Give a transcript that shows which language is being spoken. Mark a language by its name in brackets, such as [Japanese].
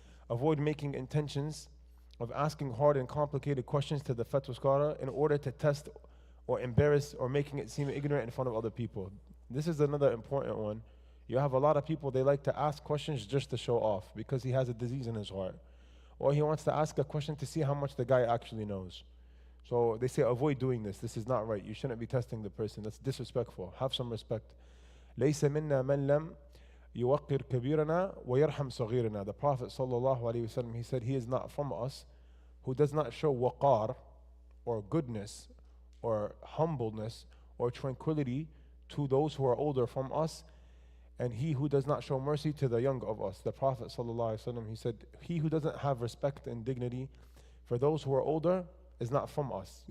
[English] Avoid making intentions of asking hard and complicated questions to the fatwa scholar in order to test or embarrass or making it seem ignorant in front of other people. This is another important one. You have a lot of people, they like to ask questions just to show off because he has a disease in his heart. Or he wants to ask a question to see how much the guy actually knows. So they say avoid doing this. This is not right. You shouldn't be testing the person. That's disrespectful. Have some respect. [Arabic] ليس منا من لم يوقر كبيرنا ويرحم صغيرنا. [English] The Prophet sallallahu alaihi wasallam, he said, he is not from us who does not show waqar or goodness or humbleness or tranquility to those who are older from us, and he who does not show mercy to the young of us. The Prophet sallallahu alaihi wasallam, he said, he who doesn't have respect and dignity for those who are older is not from us.